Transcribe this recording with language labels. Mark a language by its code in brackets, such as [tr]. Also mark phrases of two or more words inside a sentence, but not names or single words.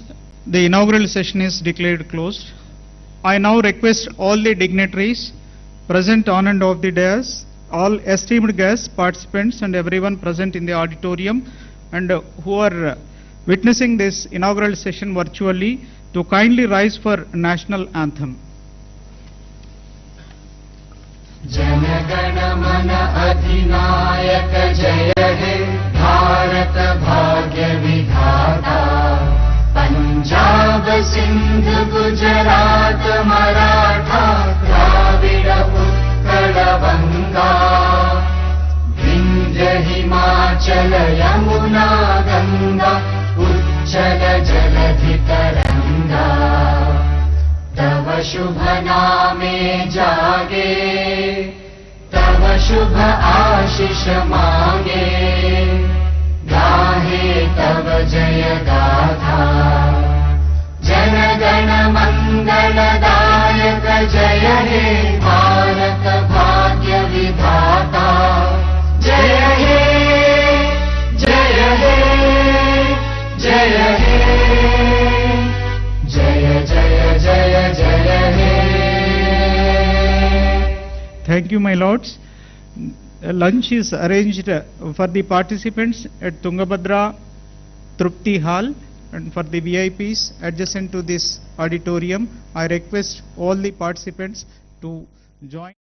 [en] The inaugural session is declared closed. I now request all the dignitaries present on and off the dais, all esteemed guests, participants and everyone present in the auditorium and who are witnessing this inaugural session virtually to kindly rise for national anthem. [bn] জনগণ মন অধিনায়ক জয় হে ভারত ভাগ্য বিধাতা পঞ্জাব সিন্ধু গুজরাট মরাঠা দ্রাবিড় উৎকল বঙ্গ বিন্ধ্য হিমাচল যমুনা গঙ্গা উচ্ছল জলধি তরঙ্গ তব শুভ নামে জাগে তব শুভ আশিস মাগে গাহে তব জয় গাথা জন গণ মঙ্গলদায়ক জয় হে ভারত ভাগ্য বিধাতা জয় হে জয় হে জয় হে জয় জয় জয় জয় হে. [en] Thank you, my lords. Lunch is arranged for the participants at Tungabhadra Trupti Hall, and for the VIPs adjacent to this auditorium, I request all the participants to join.